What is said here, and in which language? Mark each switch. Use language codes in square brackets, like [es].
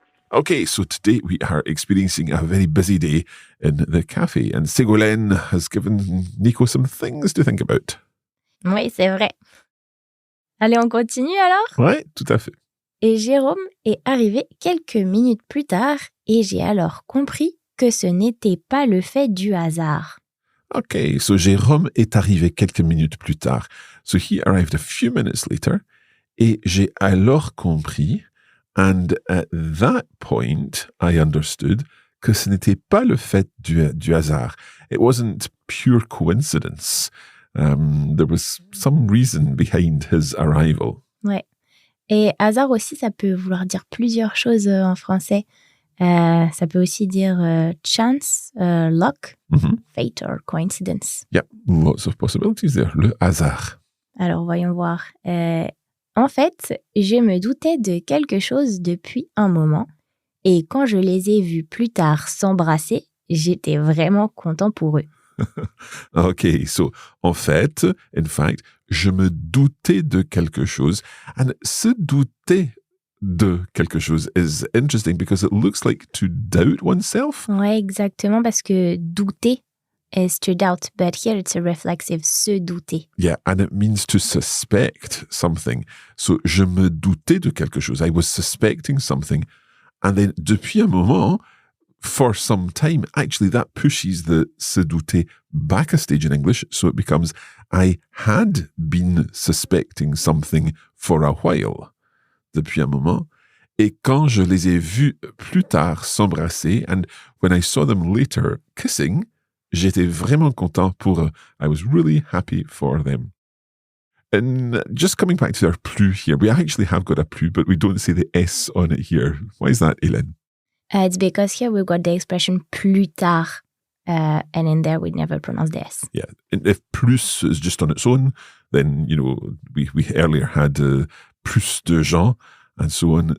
[en] Okay, so today we are experiencing a very busy day in the cafe, and Ségolène has given Nico some things to think about. [fr] Oui, c'est vrai. Allez, on continue alors? Ouais, tout à fait. Et Jérôme est arrivé quelques minutes plus tard et j'ai alors compris que ce n'était pas le fait du hasard. [en] Okay, so [fr] Jérôme est arrivé quelques minutes plus tard. [en] So he arrived a few minutes later [fr] et j'ai alors compris. [en] And at that point, I understood [fr] que ce n'était pas le fait du hasard. [en] It wasn't pure coincidence. There was some reason behind his arrival. [fr] Ouais. Et hasard aussi, ça peut vouloir dire plusieurs choses en français. Ça peut aussi dire chance, [en] luck, fate or coincidence. Yeah, lots of possibilities there. [fr] Le hasard. Alors, voyons voir. En fait, je me doutais de quelque chose depuis un moment et quand je les ai vus plus tard s'embrasser, j'étais vraiment content pour eux. [en] Okay, so en fait, in fact, [fr] je me doutais de quelque chose. [en] And se douter de quelque chose is interesting because it looks like to doubt oneself. Ouais, exactement, [fr] parce que douter [en] is to doubt, but here it's a reflexive, se douter. Yeah, and it means to suspect something. [fr] So, je me doutais de quelque chose. [en] I was suspecting something. And then, depuis un moment, for some time, actually that pushes the se douter back a stage in English. So it becomes, I had been suspecting something for a while. [fr] Depuis un moment. Et quand je les ai vus plus tard s'embrasser, [en] and when I saw them later kissing, [fr] j'étais vraiment content pour eux. [en] I was really happy for them. And just coming back to our plus here, we actually have got a plus, but we don't say the S on it here. Why is that, Hélène? It's because here we've got the expression plus tard, and in there we never pronounce the S. Yeah, and if plus is just on its own, then, you know, we earlier had plus de gens and so on.